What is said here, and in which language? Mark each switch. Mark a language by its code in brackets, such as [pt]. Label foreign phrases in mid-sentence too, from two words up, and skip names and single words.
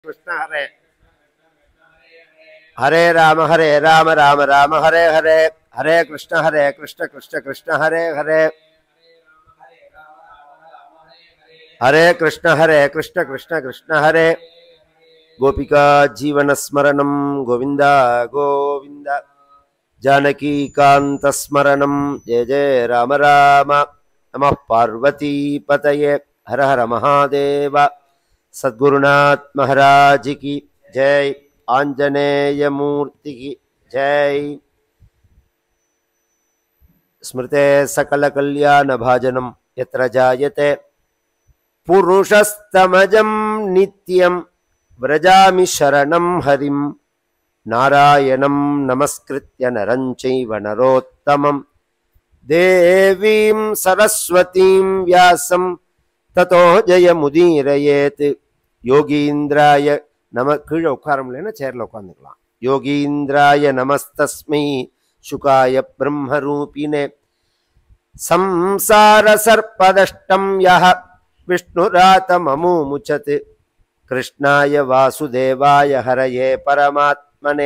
[sa] कृष्ण हरे हरे राम राम राम हरे हरे हरे कृष्ण कृष्ण कृष्ण हरे हरे हरे कृष्ण कृष्ण कृष्ण हरे गोपिका जीवन स्मरणं गोविंद गोविंद जानकी कांत स्मरणं जय जय राम राम नमः पार्वती पतये हर हर महादेव [hi] सद्गुरुनाथ महाराज की जय [sa] आंजनेय मूर्ति की जय स्मृते सकल कल्याण भाजनम यत्र जायते पुरुषस्तमजं नित्यं व्रजामि शरणं हरिं नारायणं नमस्कृत्य नरं चैव नरोत्तमं देवीं सरस्वतीं व्यासं ततो जयमुदीरयेत् योगीन्द्राय नम [ta] கீழே உட்கார முடியலன்னா சேர்ல உட்காந்துக்கலாம் [sa] योगीन्द्राय नमस्तस्मै शुकाय ब्रह्मरूपिणे संसार सर्पदष्टं यः विष्णुरातममुमुचत् कृष्णाय वासुदेवाय हरये परमात्मने